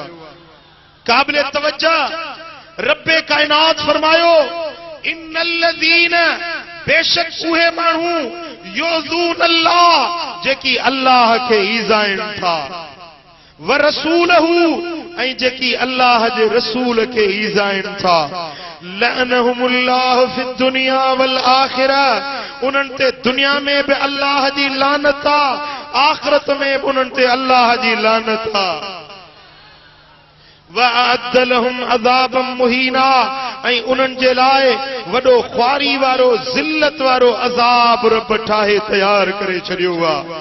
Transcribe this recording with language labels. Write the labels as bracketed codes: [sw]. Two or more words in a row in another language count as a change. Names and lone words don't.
[sd] काबिल तवज्जो, रब्बे कायनात फरमायो इन्नल्लज़ीन, बेशक उहे माण्हू [ar] يؤذون الله [sd] जेकी अल्लाह के ईज़ाइन था, [ar] ورسوله [sd] ऐं जेकी अल्लाह जे रसूल के ईज़ाइन था, [ar] لعنهم الله في الدنيا والآخرة, [sd] उन्हनि ते दुनिया में भी अल्लाह जी लानत आहे, आखिरत में भी उन्हनि ते अल्लाह जी लानत आहे। [ar] وأعد لهم عذابا مهينا, [sd] ऐं उन्हनि जे लाइ वॾो ख्वारी वारो ज़िल्लत वारो अज़ाब रब ठाहे तयार करे छॾियो आहे।